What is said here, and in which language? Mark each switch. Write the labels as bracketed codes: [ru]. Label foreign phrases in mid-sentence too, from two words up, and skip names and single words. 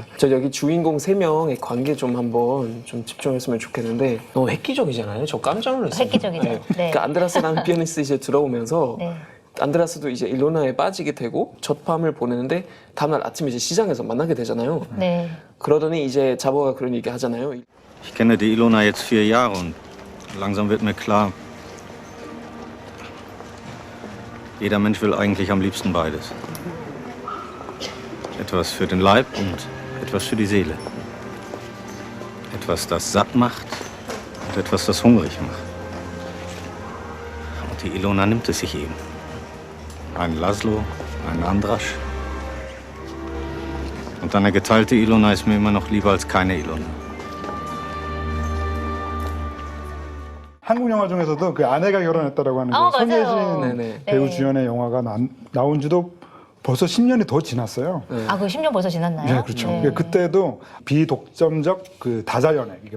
[ko] 저 여기 주인공 3명의 관계 좀 한번 좀 집중했으면 좋겠는데 너무 획기적이잖아요. 저 깜짝 놀랐어요. 획기적이죠. 네. 그러니까 안드라스라는 피아니스트 이제 들어오면서 네. 안드라스도 이제 일로나에 빠지게 되고 첫 밤을 보내는데 다음날 아침에 이제 시장에서 만나게 되잖아요. 네. 그러더니 이제 자보가 그런 얘기 하잖아요. [de] Ich kenne die Ilona jetzt 4 Jahre und langsam wird mir klar, jeder Mensch will eigentlich am liebsten beides. Etwas für den Leib und etwas für die Seele. Etwas, das satt macht und etwas, das hungrig macht. Und die Ilona nimmt es sich eben. Ein Laszlo, ein Andrasch. Und eine geteilte Ilona ist mir immer noch lieber als keine Ilona. [ko] 한국 영화 중에서도 그 아내가 결혼했다라고 하는 맞아요. 손예진 네네. 배우 네. 주연의 영화가 나온 지도 벌써 10년이 더 지났어요. 아, 그 10년 벌써 지났나요? 네, 그렇죠. 그때도 비독점적 그 다자연애, 이게